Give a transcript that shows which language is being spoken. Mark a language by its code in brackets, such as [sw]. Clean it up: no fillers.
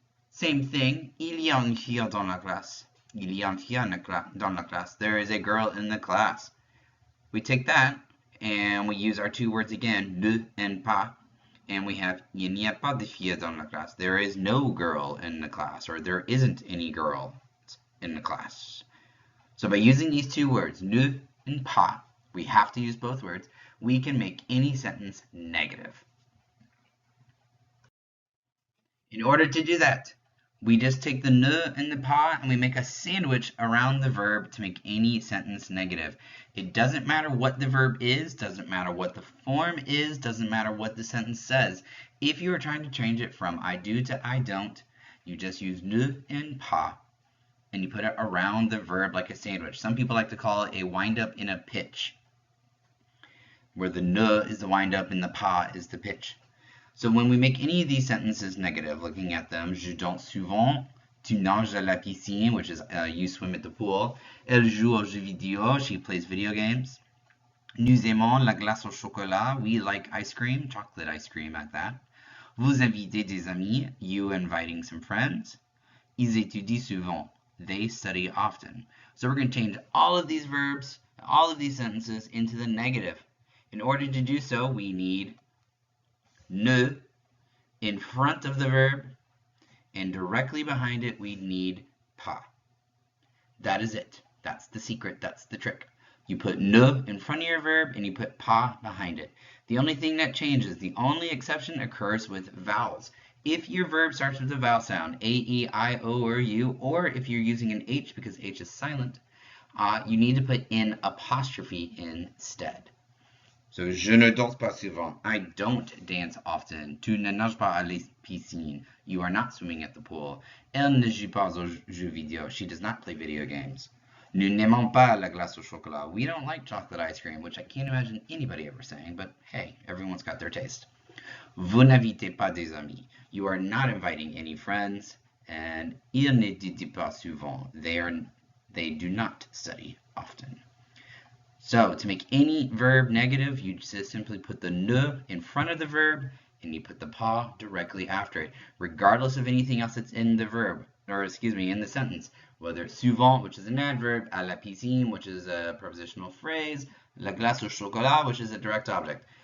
[en] Same thing, [fr] il y a une fille dans la classe. Il y a une fille dans la classe. [en] There is a girl in the class. We take that and we use our two words again, ne and pas, and we have [fr] il n'y a pas de fille dans la classe. [en] There is no girl in the class, or there isn't any girl in the class. So by using these two words, ne and pas, we have to use both words, we can make any sentence negative. In order to do that, we just take the ne and the pas and we make a sandwich around the verb to make any sentence negative. It doesn't matter what the verb is, doesn't matter what the form is, doesn't matter what the sentence says. If you are trying to change it from I do to I don't, you just use ne and pas and you put it around the verb like a sandwich. Some people like to call it a wind up in a pitch, where the ne is the wind up and the pas is the pitch. So when we make any of these sentences negative, looking at them, [fr] je danse souvent, tu nages à la piscine, [en] which is you swim at the pool. [fr] Elle joue aux jeux vidéo, [en] she plays video games. [fr] Nous aimons la glace au chocolat, [en] we like ice cream, chocolate ice cream at that. [fr] Vous invitez des amis, [en] you inviting some friends. [fr] Ils étudient souvent, [en] they study often. So we're going to change all of these verbs, all of these sentences into the negative. In order to do so, we need ne in front of the verb, and directly behind it we need pas. That is it. That's the secret. That's the trick. You put ne in front of your verb and you put pas behind it. The only thing that changes, the only exception occurs with vowels. If your verb starts with a vowel sound, A, E, I, O, or U, or if you're using an H because H is silent, you need to put an apostrophe instead. [fr] So, je ne danse pas souvent. [en] I don't dance often. [fr] Tu ne nages pas à la piscine. [en] You are not swimming at the pool. [fr] Elle ne joue pas aux jeux vidéo. [en] She does not play video games. [fr] Nous n'aimons pas la glace au chocolat. [en] We don't like chocolate ice cream, which I can't imagine anybody ever saying, but hey, everyone's got their taste. [fr] Vous n'invitez pas des amis. [en] You are not inviting any friends. [fr] And ils n'étudient pas souvent. [en] They do not study often. So to make any verb negative, you just simply put the ne in front of the verb and you put the pas directly after it, regardless of anything else that's in the verb, or excuse me, in the sentence. Whether it's souvent, which is an adverb, [fr] à la piscine, [en] which is a prepositional phrase, [fr] la glace au chocolat, [en] which is a direct object.